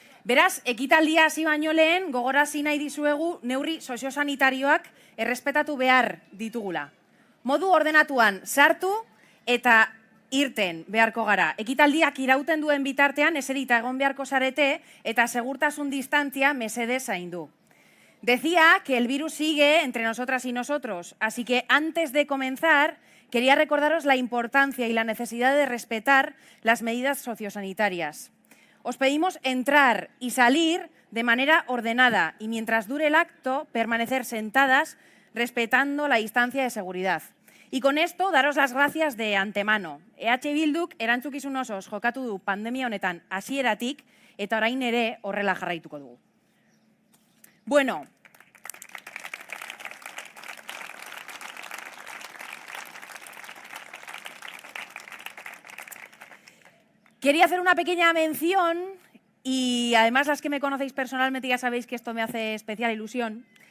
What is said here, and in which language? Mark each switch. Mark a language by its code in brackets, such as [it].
[eu] Beraz, ekitaldia hasi baino lehen, gogorarazi nahi dizuegu neurri soziosanitarioak errespetatu behar ditugula. Modu ordenatuan sartu eta irten beharko gara. Ekitaldiak irauten duen bitartean eserita egon beharko zarete eta segurtasun distantzia mesedez zaindu. [es] Decía que el virus sigue entre nosotras y nosotros, así que antes de comenzar quería recordaros la importancia y la necesidad de respetar las medidas sociosanitarias. Os pedimos entrar y salir de manera ordenada y mientras dure el acto permanecer sentadas respetando la distancia de seguridad. Y con esto, daros las gracias de antemano. [eu] EH Bilduk erantzukizun osoz jokatu du pandemia honetan hasieratik eta orain ere horrela jarraituko dugu. [es] Bueno, quería hacer una pequeña mención y además las que me conocéis personalmente ya sabéis que esto me hace especial ilusión.